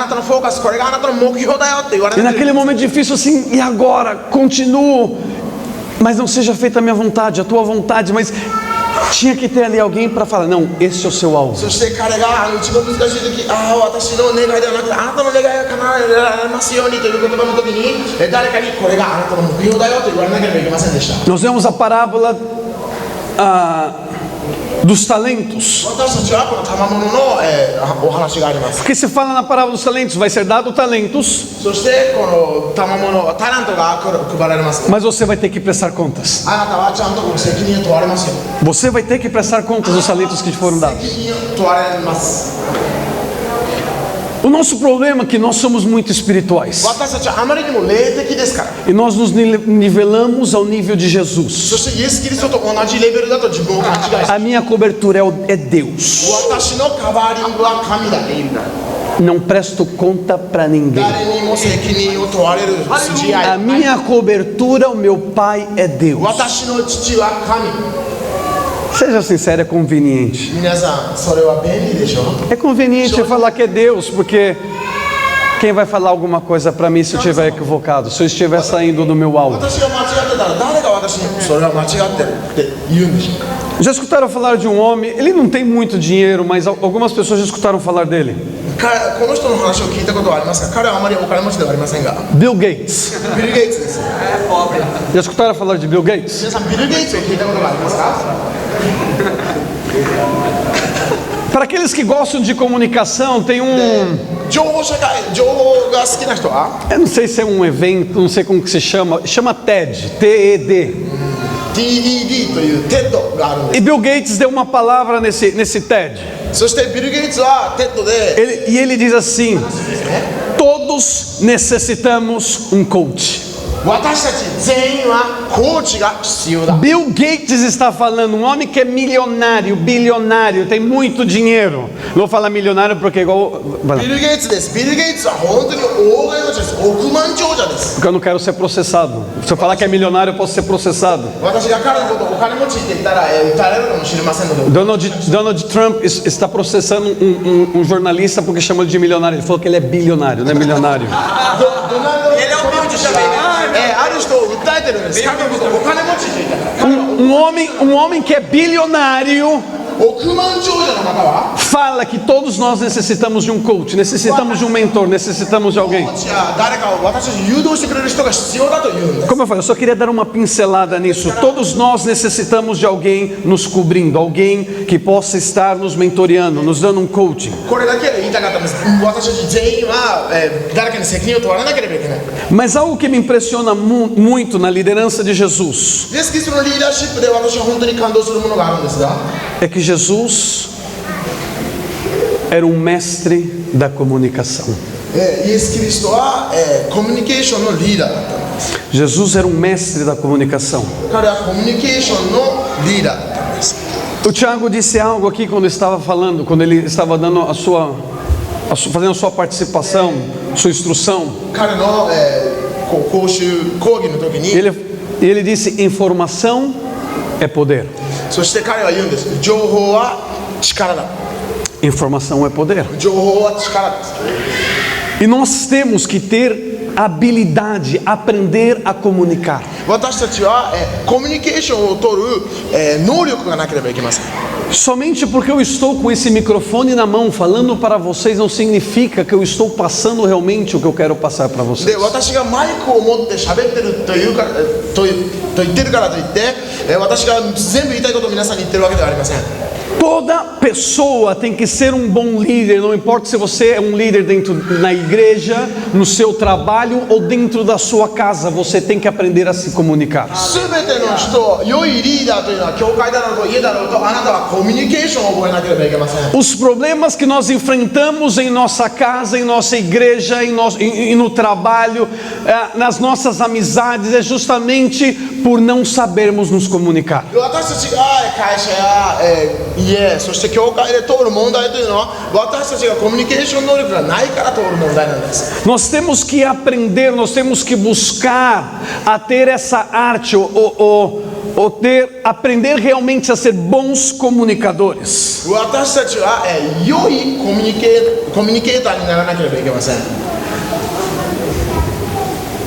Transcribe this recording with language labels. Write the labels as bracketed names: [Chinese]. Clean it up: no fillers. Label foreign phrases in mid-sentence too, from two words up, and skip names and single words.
[Portuguese] E naquele momento difícil assim, e agora? Continuo. Mas não seja feita a minha vontade, a tua vontade. Mas tinha que ter ali alguém para falar: não, esse é o seu alvo. [Japanese] そして彼が一番難しい時、私の願いではなくてあなたの願いが叶えられますようにという言葉の時に、誰かにこれがあなたの目標だよと言われなければいけませんでした。 [Portuguese] Nós vemos a parábola dos talentos. [Japanese] 私たちはこの賜物の、お話があります。 [Portuguese] Porque se fala na parábola dos talentos, vai ser dado talentos, [Japanese] そしてこの賜物タラントが配られます。 [Portuguese] mas você vai ter que prestar contas. [Japanese] あなたはちゃんとこの責任を問われますよ。 [Portuguese] Você vai ter que prestar contas dos talentos que te foram dados. [Japanese] 責任を問われます。 [Portuguese] O nosso problema é que nós somos muito espirituais [Japanese] 私たちはあまりにも霊的ですから。 [Portuguese] e nós nos nivelamos ao nível de [Japanese] そ [Portuguese] Jesus. [Japanese] してイエス・キリストと同じレベルだと自分を勘違いして、 [Portuguese] A minha cobertura é Deus. [Japanese] 私のカバーリングは神だ。 [Portuguese] Não presto conta para ninguém. [Japanese] 誰にも責任を問われる筋合 [Portuguese] A [Japanese] い。 [Portuguese] minha cobertura, o meu Pai é Deus. [Japanese] 私の父は神。 [Portuguese] Seja sincero, é conveniente. [Japanese] 皆さん、それは便利でしょ。 [Portuguese] É conveniente eu falar que é Deus, porque quem vai falar alguma coisa para mim se eu estiver equivocado, se eu estiver saindo do meu alvo? [Japanese] 私が間違ってたら誰が私にそれは間違ってるって言うんでしょう。 [Portuguese] Já escutaram falar de um homem? Ele não tem muito dinheiro, mas algumas pessoas já escutaram falar dele. [Japanese] この人の話を聞いたことはありますか？彼はあまりお金持ちではありませんが、 [Portuguese] Bill Gates. [Japanese] ビル・ゲイツです。 [Portuguese] Já escutaram falar de Bill Gates? [Japanese] 皆さん、ビル・ゲイツを聞いたことがありますか？ [Portuguese] Para aqueles que gostam de comunicação, tem [Japanese] 情報が好きな人は [Portuguese] eu não sei se é um evento, não sei como que se chama TED, TED. [Japanese] TED というテッドがあるんで [Portuguese] E Bill Gates deu uma palavra nesse TED. [Japanese] す。そしてビル・ゲイツはテッドで [Portuguese] Ele diz assim: todos necessitamos um coach. [Japanese] 私たち全員はコーチが必要だ。 [Portuguese] Bill Gates está falando, um homem que é milionário, bilionário, tem muito dinheiro. Não vou falar milionário porque igual. [Japanese] ビル・ゲイツです。ビル・ゲイツは本当に大金持ちです。億万長者です。 [Portuguese] Porque eu não quero ser processado. Se eu falar que é milionário, eu posso ser processado. [Japanese] 私が彼のことをお金持ちって言ったら、撃たれるかもしれませんので。 [Portuguese] Donald Trump está processando um jornalista porque chamou ele de milionário. Ele falou que ele é bilionário, não é milionário. [Japanese] ドナルド・トランプ氏はある人を訴えてるんです。彼のことをお金持ちって言ったら。 [Portuguese] Um homem que é bilionário [Japanese] 億万長者の方は [Portuguese] fala que todos nós necessitamos de um coach, necessitamos de um mentor, necessitamos de alguém. [Japanese] コーチや誰かを私たちに誘導してくれる人が必要だと言うんです。 [Portuguese] Como eu falei, eu só queria dar uma pincelada nisso. Todos nós necessitamos de alguém nos cobrindo, alguém que possa estar nos mentoreando, nos dando um coaching. [Japanese] これだけで言いたかったんです。私たち全員は、誰かに責任を問われなければいけない。 [Portuguese] Mas algo que me impressiona muito na liderança de Jesus [Japanese] イエス・キリストのリーダーシップで私は本当に感動するものがあるんですが、 [Portuguese] é que Jesus era um mestre da comunicação. [Japanese] イエス・キリストは、コミュニケーションのリーダーだったんです。 [Portuguese] Jesus era um mestre da comunicação. [Japanese] 彼はコミュニケーションのリーダーだったんです。 [Portuguese] O Tiago disse algo aqui quando estava falando, quando ele estava dando fazendo a sua participação, sua instrução. [Japanese] 彼の、講義の時に [Portuguese] Ele disse: informação é poder. [Japanese] そして彼は言うんです。情報は力だ。 [Portuguese] Informação é poder. [Japanese] 情報は力です。 [Portuguese] E nós temos que ter habilidade, aprender a comunicar. [Japanese] 私たちは、コミュニケーションを取る、能力がなければいけません。 [Portuguese] Somente porque eu estou com esse microfone na mão falando para vocês não significa que eu estou passando realmente o que eu quero passar para [Japanese] で [Portuguese] vocês. [Japanese] 私がマイクを持って喋ってるというかと言ってるからといって、私が全部言いたいことを皆さんに言ってるわけではありません。 [Portuguese] Toda pessoa tem que ser um bom líder, não importa se você é um líder na igreja, no seu trabalho ou dentro da sua casa, você tem que aprender a se comunicar. [Japanese] 全ての人、良いリーダーというのは教会だろうと家だろうと、あなたはコミュニケーションを覚えなければいけません。 [Portuguese] Os problemas que nós enfrentamos em nossa casa, em nossa igreja, e no trabalho, nas nossas amizades, é justamente por não sabermos nos comunicar. [Japanese] 私たちが会社や、家、そして教会で通る問題というのは、私たちがコミュニケーション能力がないから通る問題なんです。 [Portuguese] Nós temos que aprender, nós temos que buscar a ter essa arte, aprender realmente a ser bons comunicadores. [Japanese] 私たちは、良いコミュニケーターにならなければいけません。